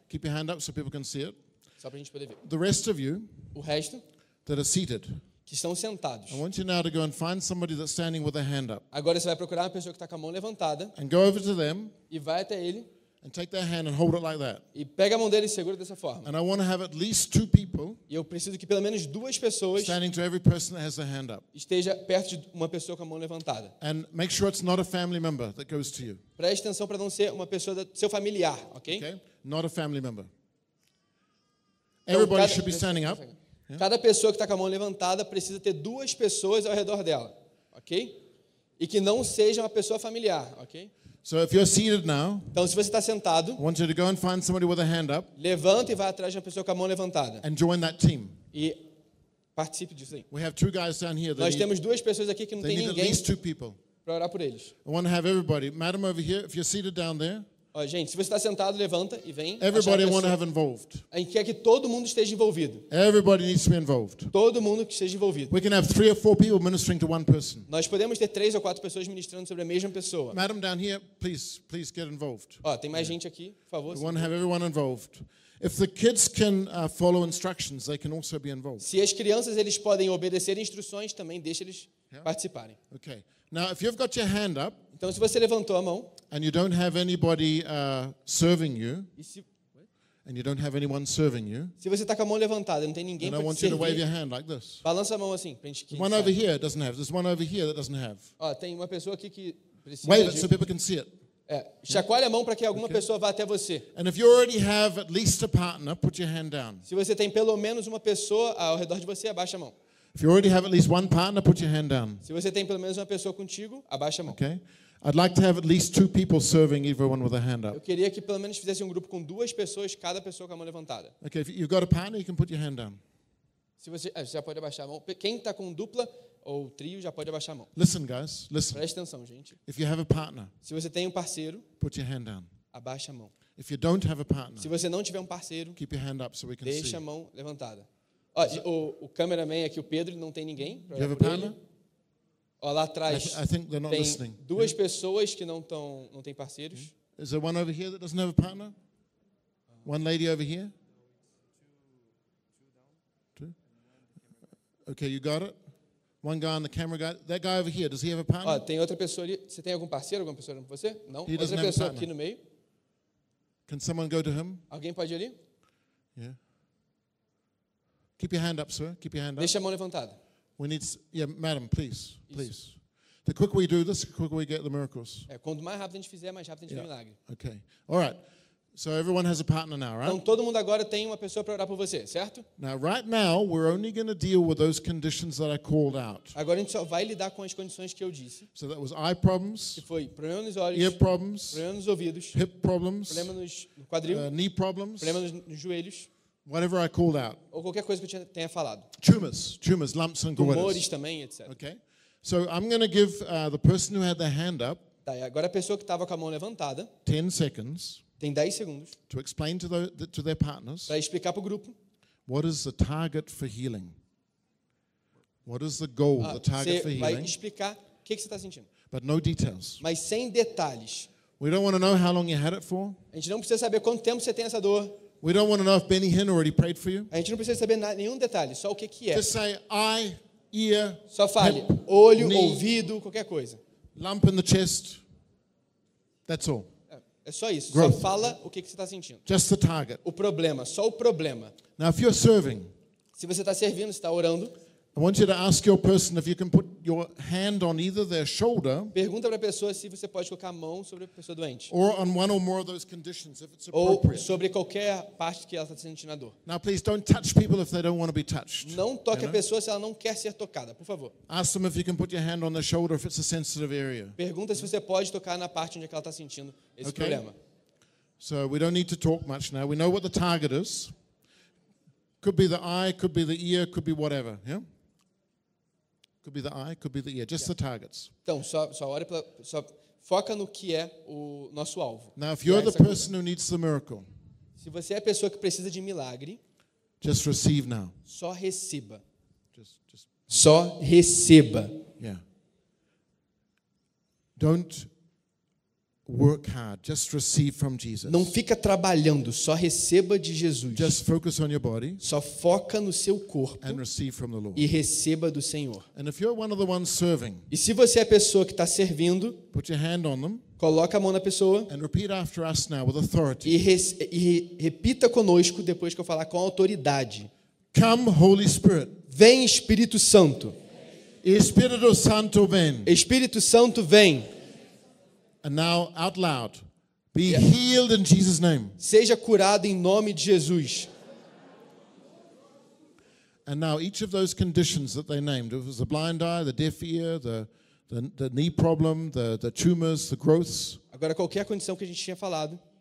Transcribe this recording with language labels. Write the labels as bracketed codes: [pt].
[en] Keep your hand up so people can see it. [pt] Só para a gente poder ver. [en] The rest of you. [pt] O resto. [en] That are seated. [pt] Que estão sentados. [en] I want you now to go and find somebody that's standing with a hand up. [pt] Agora você vai procurar uma pessoa que está com a mão levantada. [en] And go over to them. [pt] E vai até ele. [en] And take their hand and hold it like that. [pt] E pega a mão dele e segura dessa forma. [en] And I want to have at least two people. [pt] E eu preciso que pelo menos duas pessoas. [en] Standing to every person that has their hand up. [pt] Esteja perto de uma pessoa com a mão levantada. [en] And make sure it's not a family member that goes to you. [pt] Preste atenção para não ser uma pessoa do seu familiar, ok? [en] Okay. Not a family member. Everybody should be standing up. [pt] Cada pessoa que está com a mão levantada precisa ter duas pessoas ao redor dela, ok? E que não seja uma pessoa familiar, ok? [en] So if you're seated now, [pt] então, se você está sentado, [en] I want you to go and find somebody with a hand up. [pt] Levanta e vá atrás de uma pessoa com a mão levantada. [en] And join that team. [pt] E participe disso aí. [en] We have two guys down here. [pt] Nós temos duas pessoas aqui que não tem ninguém. [en] They need at least two people. [pt] Para orar por eles. [en] I want to have everybody. Madam over here, if you're seated down there. [pt] Ó, gente, se você está sentado, levanta e vem. [en] Everybody want to have involved. [pt] A gente quer que todo mundo esteja envolvido. [en] Everybody needs to be involved. [pt] Todo mundo que esteja envolvido. [en] We can have three or four people ministering to one person. [pt] Nós podemos ter três ou quatro pessoas ministrando sobre a mesma pessoa. [en] Madam down here, please get involved. [pt] Ó, tem mais gente aqui, por favor. [en] We want to have everyone involved. If the kids can follow instructions, they can also be involved. [pt] Se as crianças eles podem obedecer instruções, também deixa eles participarem. [en] Okay. Now, if you've got your hand up, [pt] então, se você levantou a mão, [en] and you don't have anybody serving you, and you don't have anyone serving you, [pt] se você está com a mão levantada, não tem ninguém para te servir, [en] like [pt] balança a mão assim. Para a gente [en] one over here doesn't have. There's one over here that doesn't have. [pt] Ó, tem uma pessoa aqui que precisa. [en] Wave it so people can see it. [pt] É, chacoalhe a mão para que alguma okay. pessoa vá até você. [en] And if you already have at least a partner, put your hand down. [pt] Se você tem pelo menos uma pessoa ao redor de você, abaixa a mão. [en] If you already have at least one partner, put your hand down. [pt] Se você tem pelo menos uma pessoa contigo, abaixa a mão. [en] Okay. I'd like to have at least two people serving everyone with a hand up. [pt] Eu queria que pelo menos fizesse um grupo com duas pessoas, cada pessoa com a mão levantada. [en] Okay, if you've got a partner, you can put your hand down. [pt] Se você, você já pode abaixar a mão. Quem está com dupla ou trio já pode abaixar a mão. [en] Listen, guys, listen. [pt] Preste atenção, gente. [en] If you have a partner, [pt] se você tem um parceiro, [en] put your hand down. [pt] Abaixa a mão. [en] If you don't have a partner, [pt] se você não tiver um parceiro, [en] keep your hand up so we can [pt] deixa [en] see. [pt] A mão levantada. Ó, o cameraman aqui, o Pedro, não tem ninguém. [en] You have a partner? [pt] Ó, lá atrás tem duas pessoas que não estão, não tem parceiros. [en] Yeah. Is there one over here that doesn't have a partner? One lady over here? Two? Okay, you got it. One guy on the camera guy. That guy over here, does he have a partner? [pt] Ó, tem outra pessoa ali. Você tem algum parceiro, alguma pessoa com você? Não. [en] He [pt] outra pessoa aqui no meio. [en] Can someone go to him? [pt] Alguém pode ir ali? [en] Yeah. Keep your hand up, sir. Keep your hand up. [pt] Deixa a mão levantada. [en] We need, yeah, madam, please, please. [pt] Isso. [en] The quicker we do this, the quicker we get the miracles. [pt] É, quanto mais rápido a gente fizer, mais rápido a gente tem milagre. [en] Okay. All right. So everyone has a partner now, right? [pt] Então todo mundo agora tem uma pessoa para orar por você, certo? [en] Now, right now, we're only going to deal with those conditions that I called out. [pt] Agora a gente só vai lidar com as condições que eu disse. [en] So that was eye problems. [pt] Que foi problema nos olhos. [en] Ear problems. [pt] Problema nos ouvidos. [en] Hip problems. [pt] Problema nos quadril. [en] Knee problems. [pt] Problema nos joelhos. [en] Whatever I called out. [pt] Ou qualquer coisa que eu tenha falado. [en] Tumors, lumps and goiters. [pt] Tumores também, etc. [en] Okay. So I'm going to give the person who had their hand up. [pt] Tá, agora a pessoa que estava com a mão levantada. [en] 10 seconds. [pt] Tem 10 segundos. [en] To explain to to their partners. [pt] Para explicar para o grupo. [en] What is the target for healing? What is the goal, the target for healing? [pt] Você vai explicar o que você está sentindo. [en] But no details. [pt] Mas sem detalhes. [en] We don't want to know how long you had it for. [pt] A gente não precisa saber quanto tempo você tem essa dor. [en] We don't want to know if Benny Hinn already prayed for you. [pt] A gente não precisa saber nenhum detalhe, só o que que é. [en] Just say eye, ear, [pt] só fale, [en] hip, [pt] olho, [en] knee, [pt] ouvido, qualquer coisa. [en] Lump in the chest. That's all. [pt] É só isso. [en] Growth. [pt] Só fala o que que você está sentindo. [en] Just the target. [pt] O problema, só o problema. [en] Now, if you're serving, [pt] se você está servindo, está orando. [en] I want you to ask your person if you can put your hand on either their shoulder. [pt] Pergunta para a pessoa se você pode colocar a mão sobre a pessoa doente. [en] Or on one or more of those conditions, if it's appropriate. [pt] Ou sobre qualquer parte que ela está sentindo a dor. [en] Now, please don't touch people if they don't want to be touched. [pt] Não toque a pessoa se ela não quer ser tocada, por favor. [en] Ask them if you can put your hand on their shoulder if it's a sensitive area. [pt] Pergunta se você pode tocar na parte onde ela está sentindo esse problema. [en] So we don't need to talk much now. We know what the target is. Could be the eye, could be the ear, could be whatever. Yeah. Could be the eye, could be the ear, just the targets. [pt] Então, só olha pra, só foca no que é o nosso alvo. [en] Now, if you're the person who needs the miracle, [pt] se você é a pessoa que precisa de milagre, [en] just receive now. [pt] Só receba. [en] Just. [pt] Só receba. [en] Yeah. Don't work hard, just receive from Jesus. [pt] Não fica trabalhando, só receba de Jesus. [en] Just focus on your body. [pt] Só foca no seu corpo. [en] And receive from the Lord. [pt] E receba do Senhor. [en] And if you're one of the ones serving, [pt] e se você é a pessoa que está servindo, [en] put your hand on them. [pt] Coloca a mão na pessoa. [en] And repeat after us now with authority. [pt] E repita conosco depois que eu falar com autoridade. [en] Come, Holy Spirit. [pt] Vem, Espírito Santo. Espírito Santo vem. Espírito Santo vem. [en] And now, out loud, be healed in Jesus' name. [pt] Seja curado em nome de Jesus. [en] And now, each of those conditions that they named, it was the blind eye, the deaf ear, the knee problem, the tumors, the growths. [pt] Agora, qualquer condição que a gente tinha falado.